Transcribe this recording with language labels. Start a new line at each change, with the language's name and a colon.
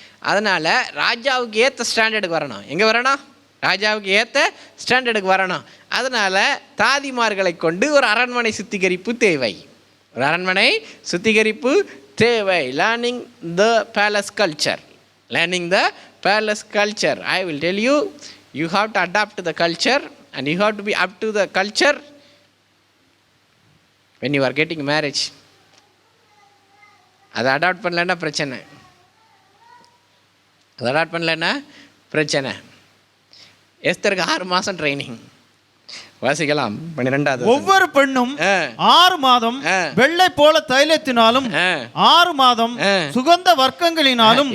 Tamil: அதனால் ராஜாவுக்கு ஏற்ற ஸ்டாண்டர்டுக்கு வரணும். எங்கே வரணும்? ராஜாவுக்கு ஏற்ற ஸ்டாண்டர்டுக்கு வரணும். அதனால் தாதிமார்களை கொண்டு ஒரு அரண்மனை சுத்திகரிப்பு தேவை, ஒரு அரண்மனை சுத்திகரிப்பு தேவை.
English: Learning the palace culture, learning the palace culture. I will tell you, you have to adapt to the culture and you have to be up to the culture when you are getting marriage.
Tamil: அதை adapt பண்ணலன்னா பிரச்சனை, அதை adapt பண்ணலன்னா பிரச்சனை. எஸ்தருக்கு 6 மாதம் training. வாசிக்கலாம் 12வது. ஒவ்வொரு பெண்ணும் 6 மாதம் வெள்ளை போல தைலத்தினாலும் 6 மாதம் சுகந்த வர்க்கங்களினாலும்.